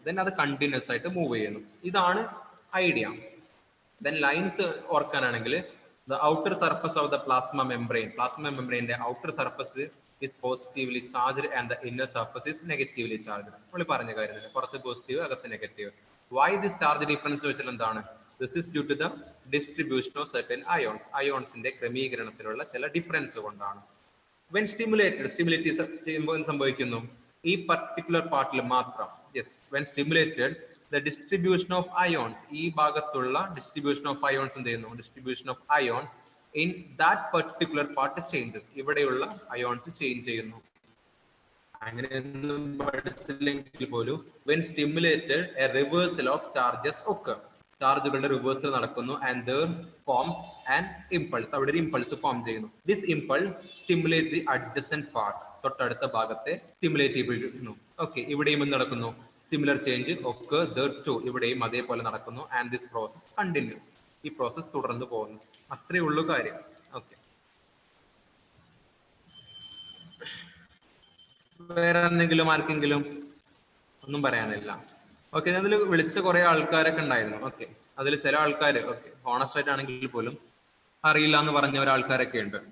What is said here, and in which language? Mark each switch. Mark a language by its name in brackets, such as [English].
[Malayalam] Then അത് continuous ആയിട്ട് move ചെയ്യുന്നു. ഇതാണ് idea. [English] Then lines ഓർക്കാനാണെങ്കിൽ the outer surface of the plasma മെംബ്രെയിന്റെ outer surface is positively charged and the inner surface is negatively charged. [Malayalam] നമ്മൾ പറഞ്ഞ കാര്യത്തിൽ പുറത്ത് പോസിറ്റീവ്, അകത്ത് negative. [English] Why this charge difference [Malayalam] വെച്ചാൽ എന്താണ്? [English] This is due to the distribution of certain ions. [Malayalam] അയോൺസിന്റെ ക്രമീകരണത്തിലുള്ള ചില difference കൊണ്ടാണ്. [English] When stimulated [Malayalam] ചെയ്യുമ്പോൾ സംഭവിക്കുന്നു? ഈ പർട്ടിക്കുലർ പാർട്ടിൽ മാത്രം. [English] Yes, when stimulated the distribution of ions, [Malayalam] ഈ ഭാഗത്തുള്ള [English] distribution of ions [Malayalam] എന്ത് ചെയ്യുന്നു? [English] Distribution of ions in that particular part changes. [Malayalam] ഇവിടെയുള്ള അയോൺസ് ചേഞ്ച് ചെയ്യുന്നു. അങ്ങനെയൊന്നും പഠിച്ചില്ലെങ്കിൽ പോലും [English] when stimulated a reversal of charges occur. [Malayalam] ചാർജുകളുടെ റിവേഴ്സൽ നടക്കുന്നു [English] and there forms an impulse. [Malayalam] അവിടെ ഒരു ഇമ്പൾസ് ഫോം ചെയ്യുന്നു. [English] This impulse stimulates the adjacent part. [Malayalam] തൊട്ടടുത്ത ഭാഗത്തെ സ്റ്റിമുലേറ്റ് ചെയ്യിപ്പിക്കുന്നു. ഓക്കെ, ഇവിടെയും എന്ത് നടക്കുന്നു? [English] Similar change occur there too. [Malayalam] ഇവിടെയും അതേപോലെ നടക്കുന്നു [English] and this process continues. [Malayalam] ഈ പ്രോസസ് തുടർന്ന് പോകുന്നു. അത്രേ ഉള്ളൂ കാര്യം. ഓക്കെ, വേറെ എന്തെങ്കിലും ആർക്കെങ്കിലും ഒന്നും പറയാനില്ല? ഓക്കെ, അതിൽ വിളിച്ച കുറെ ആൾക്കാരൊക്കെ ഉണ്ടായിരുന്നു. ഓക്കെ, അതിൽ ചില ആൾക്കാർ ഓക്കെ ഹോണസ്റ്റ് ആയിട്ടാണെങ്കിൽ പോലും അറിയില്ല എന്ന് പറഞ്ഞ ഒരാൾക്കാരൊക്കെ ഉണ്ട്.